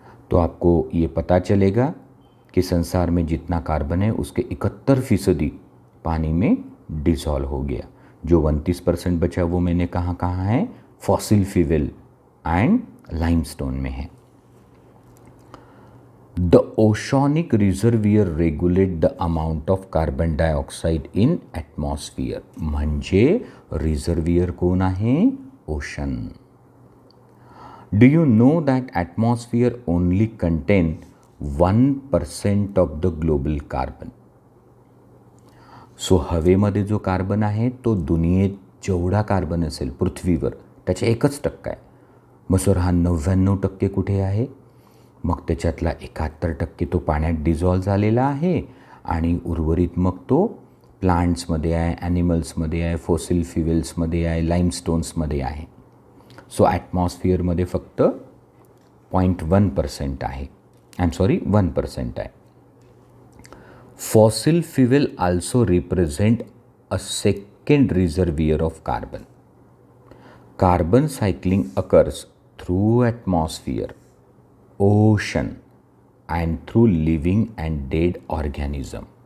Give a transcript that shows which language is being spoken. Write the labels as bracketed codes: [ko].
[hi] तो आपको ये पता चलेगा कि संसार में जितना कार्बन है उसके 71% पानी में डिसॉल्व हो गया। जो 29% बचा वो मैंने कहाँ कहाँ है, फॉसिल फ्यूल एंड लाइमस्टोन में है। [en] The oceanic reservoir regulate the amount of carbon dioxide in atmosphere. [mr] म्हणजे रिजर्वियर कोण आहे, ocean. [en] Do you know that atmosphere only contain 1% of the global carbon. [mr] So हवेमध्ये जो कार्बन आहे तो दुनियेत जेवढा कार्बन असेल पृथ्वीवर त्याच्या 1% आहे। मग सर हा 99% कुठे आहे, मग त्याच्यातला 71% तो पाण्यात डिझॉल्व झालेला आहे आणि उर्वरित मग तो प्लांट्समध्ये आहे, ॲनिमल्समध्ये आहे, फॉसिल फ्युएल्समध्ये आहे, लाईमस्टोन्समध्ये आहे। सो ॲटमॉस्फिअरमध्ये फक्त 0.1% आहे, 1% आहे। [en] Fossil fuel also represent a second reservoir of carbon. Carbon cycling occurs through atmosphere, ocean and through living and dead organism.